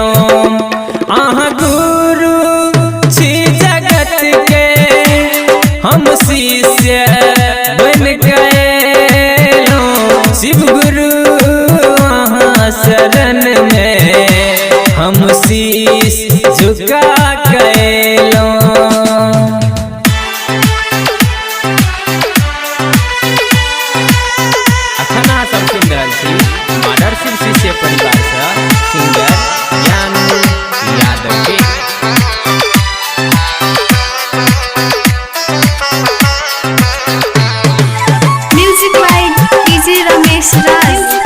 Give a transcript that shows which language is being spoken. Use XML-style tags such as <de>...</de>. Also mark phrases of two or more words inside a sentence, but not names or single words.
<mai>अहाँ गुरु छी जगत के हम शिष्य बन गएलो। शिव गुरु वहाँ शरण में हम शीश झुका गएलो। अखन अहाँ सब सुनि रहल छी माडर शिव शिष्य परिवार से सिंगर ज्ञानू यादव के।</mai> <en>Music by डीजे रमेश राज।</en>